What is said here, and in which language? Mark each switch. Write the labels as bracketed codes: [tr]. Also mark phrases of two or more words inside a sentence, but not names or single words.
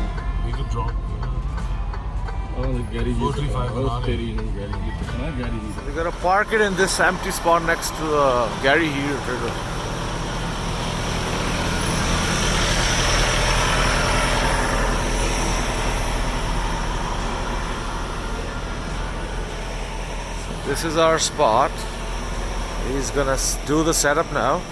[en] We could drop. [pa] ਗੈਰੀ ਜੀ 435 ਤੇਰੀ ਨੂੰ ਗੈਰੀ ਜੀ ਪੁੱਛਣਾ ਗੈਰੀ ਜੀ। [en] We're gonna park it in this empty spot next to Gary Heater trailer. This is our spot. He's gonna do the setup now.